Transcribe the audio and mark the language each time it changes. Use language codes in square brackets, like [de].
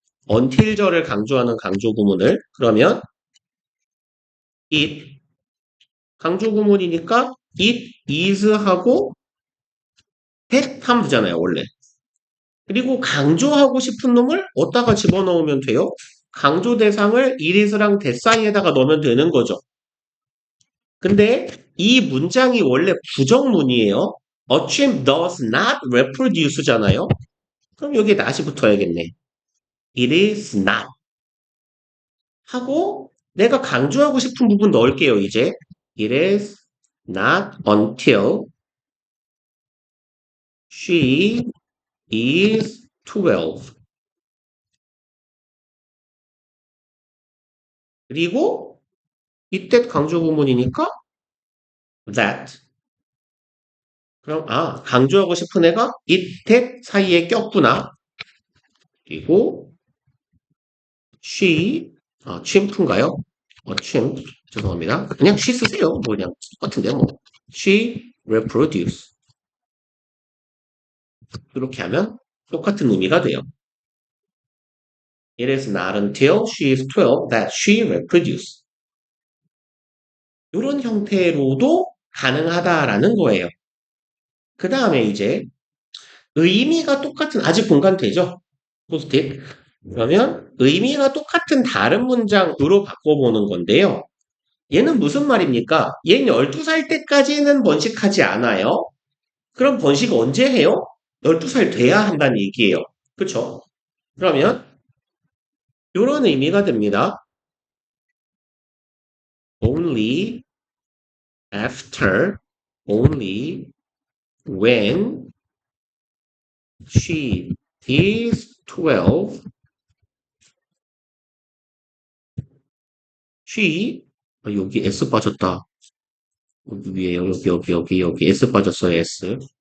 [ko] until절을 강조하는 강조 구문을 그러면 it 강조 구문이니까 it is 하고 that 하면 되잖아요, 원래. 그리고 강조하고 싶은 놈을 어디다가 집어넣으면 돼요? 강조 대상을 it is랑 that 사이에다가 넣으면 되는 거죠. 근데 이 문장이 원래 부정문이에요. [en] A chimp does not reproduce잖아요. [ko] 그럼 여기에 not이 붙어야겠네. [en] It is not. [ko] 하고 내가 강조하고 싶은 부분 넣을게요, 이제. [en] It is not until she is 12. [ko] 그리고 이때 강조 구문이니까 that. 그럼 강조하고 싶은 애가 it, that 사이에 꼈구나. 그리고 she chimp인가요? chimp 죄송합니다. 그냥 she 쓰세요. 뭐 그냥 똑같은데 뭐. she reproduce 이렇게 하면 똑같은 의미가 돼요. [en] It is not until she is 12 that she reproduce. [ko] 이런 형태로도 가능하다라는 거예요. 그 다음에 이제 의미가 똑같은 아직 공간되죠? 포스트잇. 그러면 의미가 똑같은 다른 문장으로 바꿔보는 건데요. 얘는 무슨 말입니까? 얘는 12살 때까지는 번식하지 않아요. 그럼 번식 언제 해요? 12살 돼야 한다는 얘기예요. 그쵸? 그러면 이런 의미가 됩니다. [en] only after, only when she is 12, she, [ko] 여기 S 빠졌다. 여기 위에, 여기 S 빠졌어요, S.